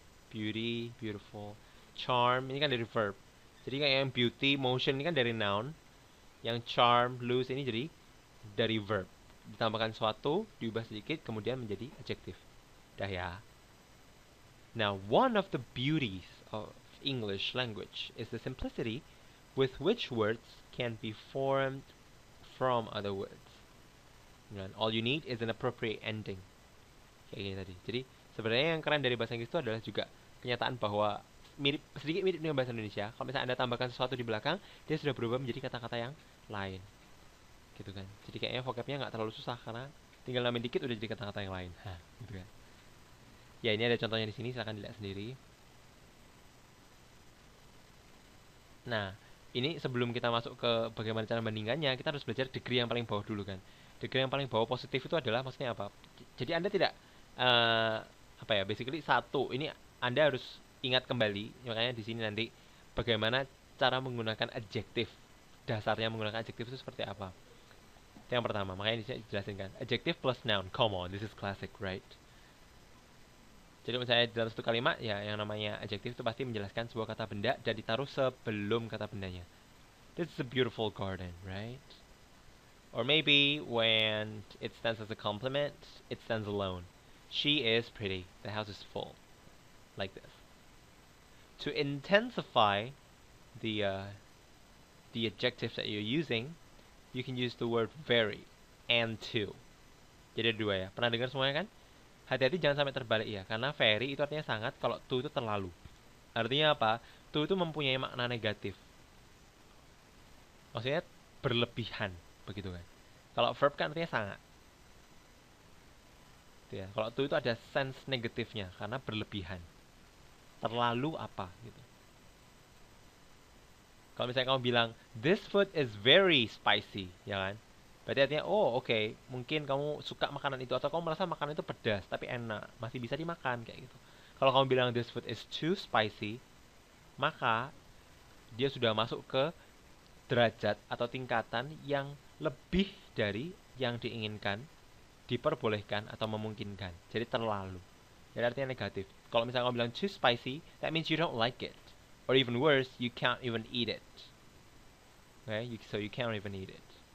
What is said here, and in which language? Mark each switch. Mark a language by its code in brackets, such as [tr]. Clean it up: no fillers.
[id] Beauty, beautiful. Charm ini kan dari verb. Jadi kayak yang beauty, motion ini kan dari noun. Yang charm, lose ini jadi dari verb. Ditambahkan suatu, diubah sedikit, kemudian menjadi adjective. Dah ya. [en] Now, one of the beauties of English language is the simplicity with which words can be formed from other words. And all you need is an appropriate ending. [id] Kayak gini tadi. Jadi sebenarnya yang keren dari bahasa Inggris itu adalah juga kenyataan bahwa sedikit mirip dengan bahasa Indonesia. Kalau misalnya Anda tambahkan sesuatu di belakang, dia sudah berubah menjadi kata-kata yang lain. Gitu kan. Jadi kayaknya vocabnya nggak terlalu susah karena tinggal nambahin dikit udah jadi kata-kata yang lain. Gitu kan. Ya, ini ada contohnya di sini, silahkan dilihat sendiri. Nah, ini sebelum kita masuk ke bagaimana cara membandingkannya, kita harus belajar degree yang paling bawah dulu kan. Degree yang paling bawah positif itu adalah maksudnya apa? Jadi Anda tidak apa ya, basically satu, ini Anda harus ingat kembali, makanya di sini nanti bagaimana cara menggunakan adjektif. Dasarnya menggunakan adjektif itu seperti apa? Itu yang pertama, makanya di sini dijelasin kan. Adjective plus noun. [en] Come on, this is classic, right? [id] Jadi misalnya dalam satu kalimat ya yang namanya adjektif itu pasti menjelaskan sebuah kata benda dan ditaruh sebelum kata bendanya. [en] This is a beautiful garden, right? Or maybe when it stands as a compliment, it stands alone. She is pretty. The house is full. Like this. To intensify the adjectives that you're using, you can use the word very and to. [id] Jadi ada dua ya. Pernah dengar semuanya kan? Hati-hati jangan sampai terbalik ya, karena very itu artinya sangat, kalau to itu terlalu. Artinya apa? To itu mempunyai makna negatif. Maksudnya berlebihan, begitu kan. Kalau verb kan artinya sangat. Ya, kalau to itu ada sense negatifnya karena berlebihan. Terlalu apa gitu. Kalau misalnya kamu bilang [en] this food is very spicy, [id] ya kan? Berarti artinya, oh oke, mungkin kamu suka makanan itu atau kamu merasa makanan itu pedas tapi enak, masih bisa dimakan kayak gitu. Kalau kamu bilang [en] this food is too spicy, [id] maka dia sudah masuk ke derajat atau tingkatan yang lebih dari yang diinginkan, diperbolehkan atau memungkinkan. Jadi terlalu. Jadi artinya negatif. Kalau misalnya kamu bilang [en] too spicy, that means you don't like it. Or even worse, you can't even eat it. Okay, so you can't even eat it.